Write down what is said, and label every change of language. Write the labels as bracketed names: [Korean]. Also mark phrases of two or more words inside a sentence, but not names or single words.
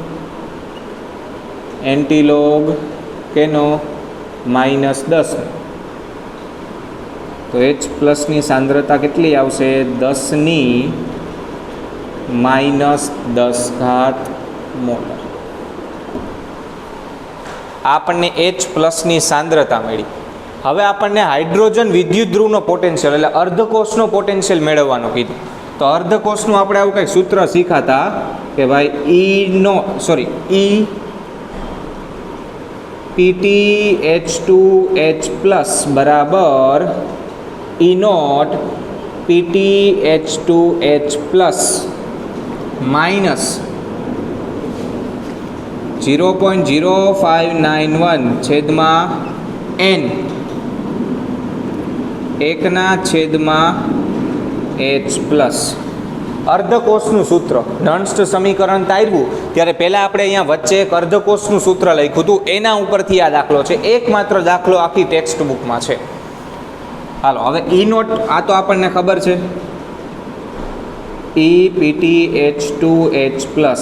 [Gujarati] એન્ટીલોગ કેનો -10 તો H+ ની સાંદ્રતા કેટલી આવશે 10⁻10 મોલ। આપણે H+ ની સાંદ્રતા મેળી। હવે આપણે હાઇડ્રોજન વિદ્યુત ધ્રુવનો પોટેન્શિયલ એટલે અર્ધકોષનો પોટેન્શિયલ મેળવવાનો કીધું। તો અર્ધકોષનું આપણે આવું કંઈક સૂત્ર શીખતા કે ભાઈ PtH2H+ बराबर E0 PtH2H+ माइनस 0.0591 छेदमा n 1/H+। અર્ધકોષનું સૂત્ર નંષ્ટ સમીકરણ તાર્યું ત્યારે પહેલાં આપણે અહીંયા વચ્ચે એક અર્ધકોષનું સૂત્ર લખ્યું હતું, એના ઉપરથી આ દાખલો છે. એકમાત્ર દાખલો આખી ટેક્સ્ટ બુકમાં છે. હાલો હવે ઈ નોટ, આ તો આપણને ખબર છે, EPTH2H+.